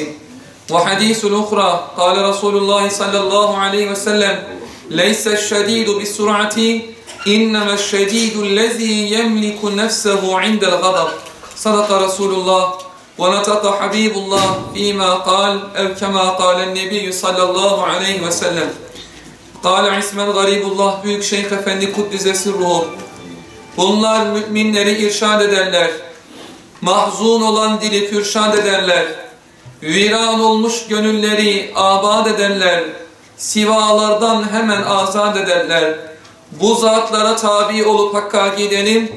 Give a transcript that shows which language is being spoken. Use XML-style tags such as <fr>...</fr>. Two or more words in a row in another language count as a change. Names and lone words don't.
<ar>وحديث الأخرى قال رسول الله صلى الله عليه وسلم: ليس الشديد بالسرعة إنما الشديد الذي يملك نفسه عند الغضب. صدق رسول الله ونطق حبيب الله فيما قال أو كما قال النبي صلى الله عليه وسلم.</ar> <tr>قال İsmen Garibullah Büyük Şeyh Efendi</tr> <ar>قدس سره.</ar> <tr>Bunlar müminleri irşad ederler. Mahzun olan dili pürşad ederler. Viran olmuş gönülleri abad ederler. Sivalardan hemen azat ederler. Bu zatlara tabi olup hakka gidelim.</tr>